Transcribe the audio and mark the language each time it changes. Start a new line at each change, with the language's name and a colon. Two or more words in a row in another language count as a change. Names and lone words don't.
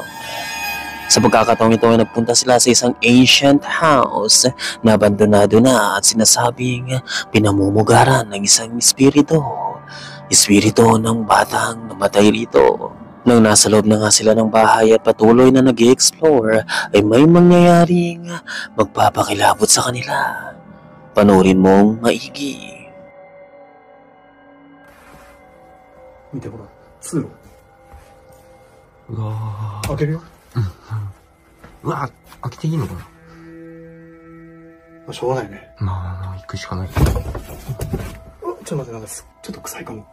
Filipino: Sa pagkakataong ito ay nagpunta sila sa isang
English: ancient house
Filipino: na abandonado na at sinasabing pinamumugaran ng isang espiritu. Espiritu ng batang namatay rito. Nang nasa loob na nga sila ng bahay at patuloy na nag-i-explore ay may mangyayaring magpapakilabot sa kanila. Panoorin mong maigi.
Japanese: 見てほら、通路。うわ開けるよ。うわ開けていいのかな。まあ、しょうがないね。まあ行くしかない。ちょっと待って、なんかちょっと臭いかも。